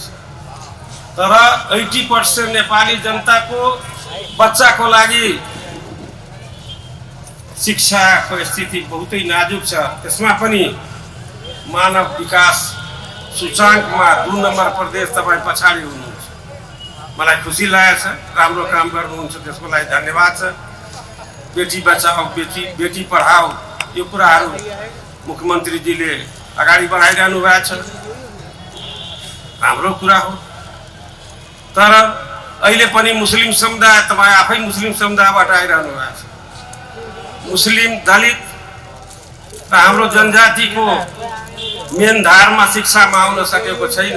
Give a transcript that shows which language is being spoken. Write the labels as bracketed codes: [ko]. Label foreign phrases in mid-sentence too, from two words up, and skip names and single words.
[ne] तर 80% नेपाली जनताको बच्चाको लागि शिक्षाको स्थिति बहुतै नाजुक छ। त्यसमा पनि मानव विकास सूचाङ्कमा 2 नम्बर प्रदेश तपाईँ पछाडि हुनुहुन्छ। मलाई खुसी लागेको छ, राम्रो काम गर्नुहुन्छ, त्यसको लागि धन्यवाद छ। [hi] बेटी बचाओ बेटी पढाओ [ne] यो कुराहरू मुख्यमन्त्रीजीले अगाडि बढाइरहनु भएको छ, राम्रो कुरा हो। तर अहिले पनि मुस्लिम समुदाय, तपाईँ आफै मुस्लिम समुदायबाट आइरहनु भएको छ, मुस्लिम दलित र हाम्रो जनजातिको मेन धारमा शिक्षामा आउन सकेको छैन।